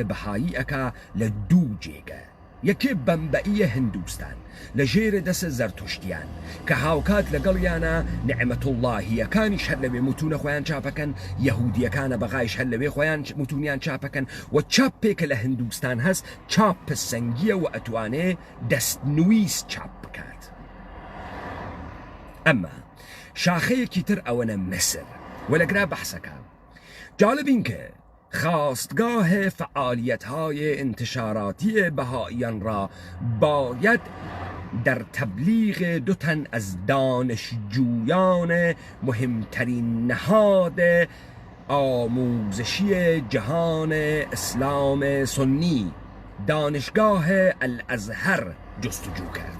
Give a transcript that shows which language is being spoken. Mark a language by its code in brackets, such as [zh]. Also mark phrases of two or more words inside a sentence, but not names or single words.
[ckb] بەهایی ئەکا لە دوو جێگە یەکێ بەمبەئیە هندوستان لە ژێرە دەسە زەرتوشتیان کە هاوکات لەگەڵیانە نعمەتوڵڵاهیەکانی هەر لەوێ متونە خۆیان چاپەکەن یەهودیەکانە بەغایش هەر لەوێ خۆیان متونیان چاپەکەن و چاپێکە لە هندوستان هەست چاپە سەنگیە و ئەتوانێ دەستنویس چاپ بکات ئەمما شاخەیەکی تر ئەوەنە مسر و لەگرا بەحسەکە جالبین [fa] کە خواستگاه فعالیت‌های انتشاراتی بهائیان را باید در تبلیغ 2 تن از دانشجویان مهمترین نهاد آموزشی جهان اسلام سنی دانشگاه الازهر جستجو کرد.